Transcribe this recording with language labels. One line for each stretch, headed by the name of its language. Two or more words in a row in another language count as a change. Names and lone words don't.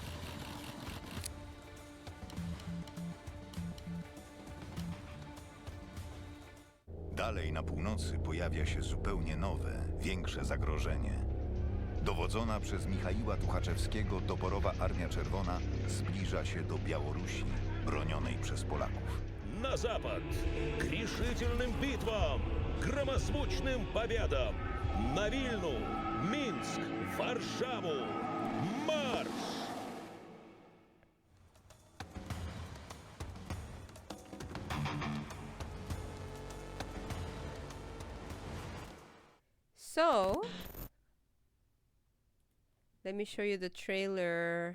Polish: Dalej na północy pojawia się zupełnie nowe, większe zagrożenie. Dowodzona przez Michaiła Tuchaczewskiego doborowa Armia Czerwona zbliża się do Białorusi, bronionej przez Polaków.
Russian: На запад! К решительным битвам! Громозвучным победам! На Вильну, Минск, Варшаву! Марш!
English: So, let me show you the trailer.